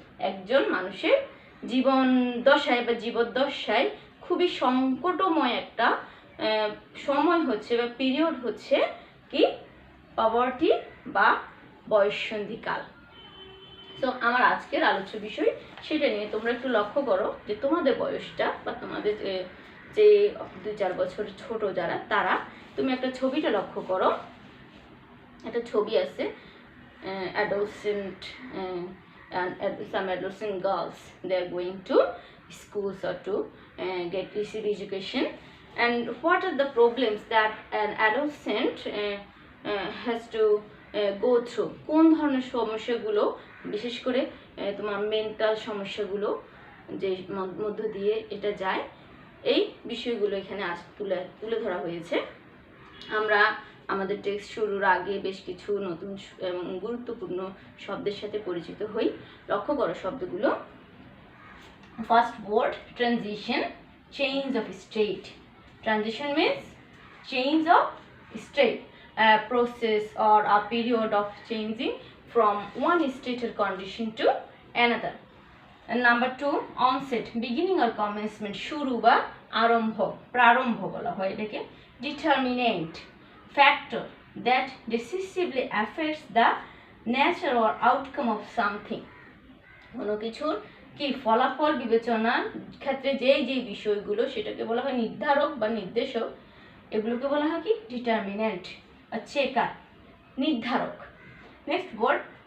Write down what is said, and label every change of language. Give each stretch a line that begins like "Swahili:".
Bangla: একজন মানুষের জীবন দশায় বা জীবদ্দশায় খুবই সংকটময় একটা সময় হচ্ছে বা পিরিয়ড হচ্ছে কি পভার্টি বা বয়ঃসন্ধিকাল। সো আমার আজকের আলোচ্য বিষয় সেটা নিয়ে। তোমরা একটু লক্ষ্য করো যে তোমাদের বয়সটা বা তোমাদের যে 2-4 বছর ছোট যারা, তারা, তুমি একটা ছবিটা লক্ষ্য করো। একটা ছবি আছে,
English: adolescent and some adolescent girls, they are going to schools or to receive education. And what are the problems that an adolescent has to go through?
Bangla: কোন ধরনের সমস্যাগুলো, বিশেষ করে তোমার মেন্টাল সমস্যাগুলো যে মধ্য দিয়ে এটা যায়, এই বিষয়গুলো এখানে আজ তুলে ধরা হয়েছে। আমরা আমাদের টেক্সট শুরুর আগে বেশ কিছু নতুন এবং গুরুত্বপূর্ণ শব্দের সাথে পরিচিত হই। লক্ষ্য করো শব্দগুলো।
English: First word, transition, change of state. Transition means change of state, a process or a period of changing from one state or condition to another. And number 2, onset, beginning or commencement,
Bangla: shuru ba arambho, prarambho bola hoy etake.
English: Determinant, factor that decisively affects the nature or outcome of something.
Bangla: কোনো কিছুর কি ফলাফল বিবেচনার ক্ষেত্রে যেই বিষয়গুলো, সেটাকে বলা হয় নির্ধারক বা নির্দেশক। এগুলোকে বলা হয় কি ডিটারমিনেন্ট, চেকার, নির্ধারক। Next word,